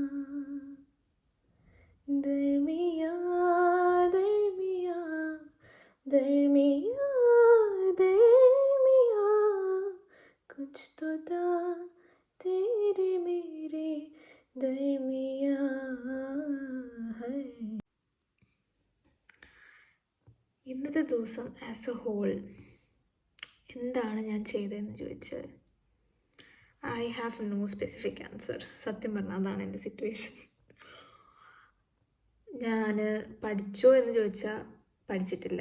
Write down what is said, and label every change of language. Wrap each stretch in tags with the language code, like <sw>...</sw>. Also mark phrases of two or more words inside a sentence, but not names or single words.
<hi>दरमियां दरमियां दरमियां दरमियां, कुछ तो था तेरे मेरे दरमियां है.</hi> <ml>ഇന്നത്തെ ദിവസം</ml> <en>as a whole</en> <ml>എന്താണ് ഞാൻ ചെയ്തതെന്ന് ചോദിച്ചാൽ</ml> <en>I have no specific answer.</en> <ml>സത്യം പറഞ്ഞാൽ അതാണ് എൻ്റെ സിറ്റുവേഷൻ. ഞാൻ പഠിച്ചോ എന്ന് ചോദിച്ചാൽ പഠിച്ചിട്ടില്ല.</ml>